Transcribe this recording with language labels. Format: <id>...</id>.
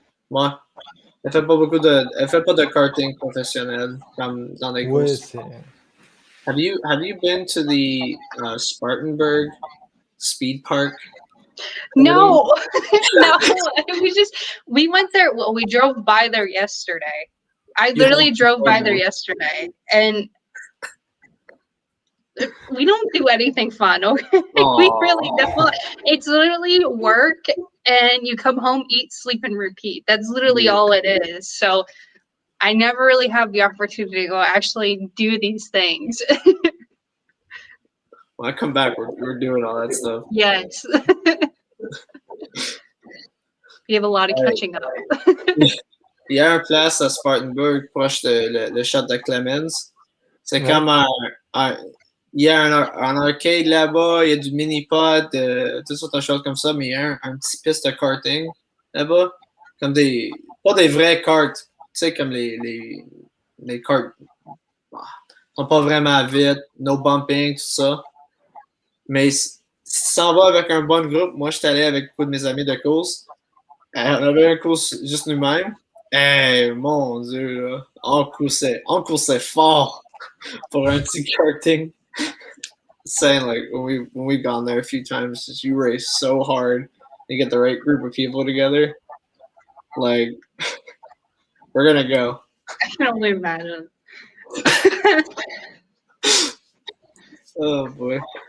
<fr>Ouais. Elle fait pas de karting professionnel comme dans les Ouais, courses.</fr> <en>Have you been to the Spartanburg Speed Park? No, no. We went there. Well, we drove by there yesterday. I literally drove by there yesterday, and we don't do anything fun. Okay, we really don't. It's literally work, and you come home, eat, sleep, and repeat. That's literally all it is. So I never really have the opportunity to go actually do these things. When I come back, we're doing all that stuff. Yes. We have a lot of catching up.</en> <fr>Il y a une place à Spartanburg, proche de le shot de Clemens. C'est comme il y a un arcade là-bas, il y a du mini-pod, toutes sortes de choses comme ça, mais il y a un petit piste de karting là-bas. Comme pas des vrais karts, tu sais, comme les karts. Sont pas vraiment vite,</fr> <en>no bumping,</en> <fr>tout ça. Mais si tu s'en vas avec un bon groupe, moi, je suis allé avec beaucoup de mes amis de course. On avait un course juste nous-mêmes. Mon Dieu, là. On coursait fort pour un petit karting.</fr> <en>Saying, like, when we've gone there a few times, just you race so hard. You get the right group of people together. Like, we're gonna go. I can only imagine. Oh, boy.</en>